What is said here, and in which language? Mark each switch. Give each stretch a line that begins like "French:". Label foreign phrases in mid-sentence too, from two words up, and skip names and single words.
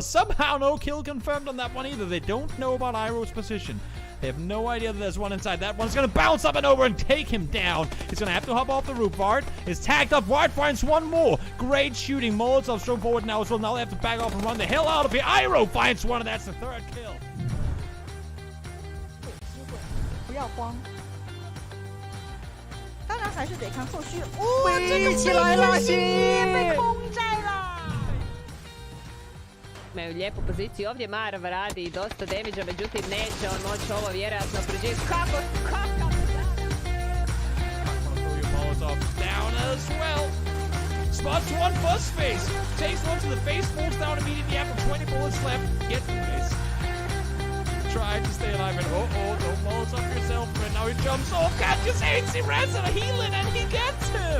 English: Somehow no kill confirmed on that one either. They don't know about Iroh's position. They have no idea that there's one inside. That one's gonna bounce up and over and take him down. He's gonna have to hop off the roof. Vard is tagged up. Vard finds one more. Great shooting. Molotov shown forward now as well. Now they have to back off and run the hell out of here. Iroh finds one, and that's the third kill.
Chinese: 不要慌，当然还是得看后续。哦，这个起来了，被空摘了。
Croatian: Imaju lijepu poziciju ovdje, Marava radi dosta damage-a, međutim neće on moći ovo vjerojatno preživjeti. Kako?
English: Molotov down as well. Spots one bus face. Takes one to the face, falls down immediately after 20 bullets left. Get through this. Trying to stay alive and don't Molotov yourself. And now he jumps off, catches AIDS, he runs out of healing and he gets him.